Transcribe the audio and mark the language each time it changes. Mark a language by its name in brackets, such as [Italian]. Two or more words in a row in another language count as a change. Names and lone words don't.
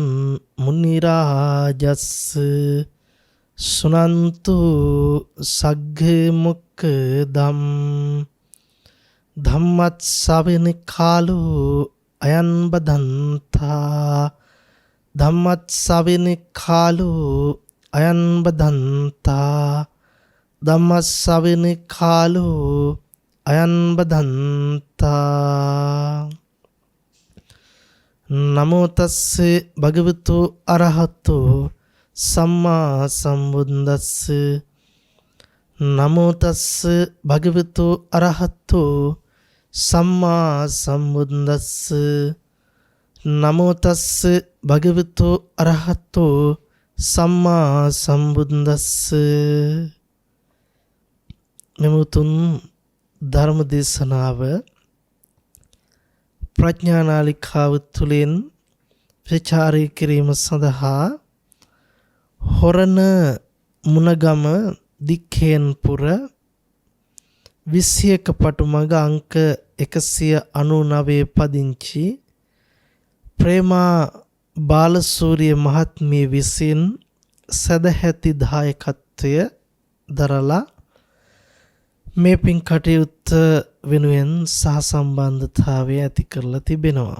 [Pali] मुनिराजस्य सुनन्तु सग्मुक्तं धम्मस्सवने कालो अयं बदन्ता धम्मस्सवने कालो अयं बदन्ता धम्मस्सवने कालो अयं बदन्ता। नमो तस्से भगवतो अरहतो सम्मा सम्बुद्दस्से नमो तस्से भगवतो अरहतो सम्मा सम्बुद्दस्से नमो तस्से भगवतो अरहतो सम्मा सम्बुद्दस्से। [Sinhala] මෙමුතුන් ධර්ම දේශනාව ප්‍රඥා නාලිකාව තුළින් ප්‍රචාරය කිරීම සඳහා හොරණ මුණගම දික්කේන්පුර 21 පටුමග අංක 199 පදිංචි ප්‍රේමා බාලසූරිය මහත්මිය විසින් සදැහැති දායකත්වය දරලා මේ පින් කටයුත්ත වෙනුවෙන් සහසම්බන්ධතාවය ඇති කරලා තිබෙනවා.